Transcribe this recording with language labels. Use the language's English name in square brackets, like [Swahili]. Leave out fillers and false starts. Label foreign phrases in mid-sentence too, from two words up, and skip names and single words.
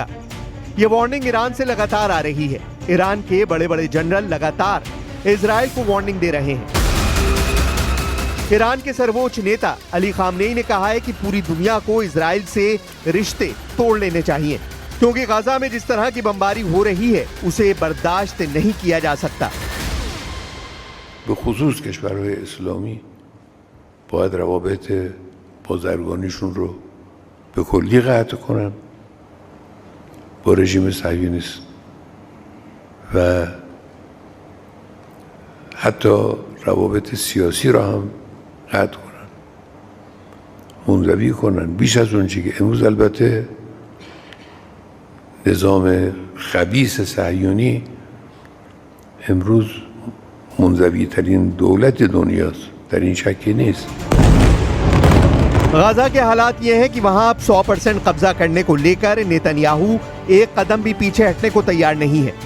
[Hindi] ये वार्निंग ईरान से लगातार आ रही है। ईरान के बड़े बड़े जनरल लगातार इजराइल को वार्निंग दे रहे हैं। ईरान के सर्वोच्च नेता अली खामनेई ने कहा है कि पूरी दुनिया को इजराइल से रिश्ते तोड़ लेने चाहिए, क्योंकि गाजा में जिस तरह की बमबारी हो रही है उसे बर्दाश्त नहीं किया जा सकता। [Persian] بخصوص کشورهای اسلامی باید روابط بازرگانیشون رو به کلی قطع کنن با رژیم صهیونیست و حتی روابط سیاسی رو هم قطع کنن، منزوی کنن. بیش از اون چیزی که امروز البته نظام خبیث صهیونی امروز منزوی ترین دولت دنیاست، در این شکی نیست. [Hindi] गाजा के हालात ये हैं कि वहां अब 100% कब्जा करने को लेकर नेतन्याहू एक कदम भी पीछे हटने को तैयार नहीं है।